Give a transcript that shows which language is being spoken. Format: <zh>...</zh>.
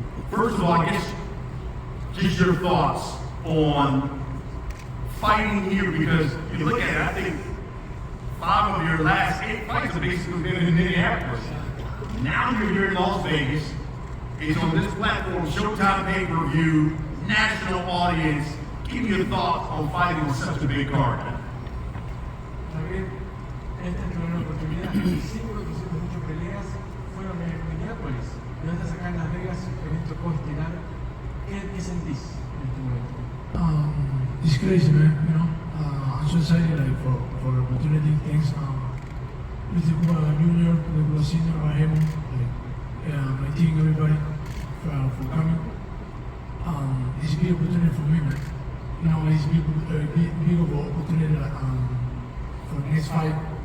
<en>First of all, I guess just your thoughts on fighting here, because you look at it, I think 5 of your last 8 fights have basically been in Minneapolis. Now you're here in Las Vegas. It's on this platform, Showtime pay-per-view, national audience. Give me your thoughts on fighting on such a big card.</en> <es>También, esta es una oportunidad. 5 de tus 8 peleas fueron en Minneapolis. Y ahora estás acá en Las Vegas, en esto estirar. ¿Qué sentís en este momento?</es> <en>It's crazy, man. You know, I'm so excited like for opportunity things. With the Junior, the Senior, him, my team, everybody for coming. It's a big opportunity for me, man. You know, it's a big opportunity for the next fight.</en>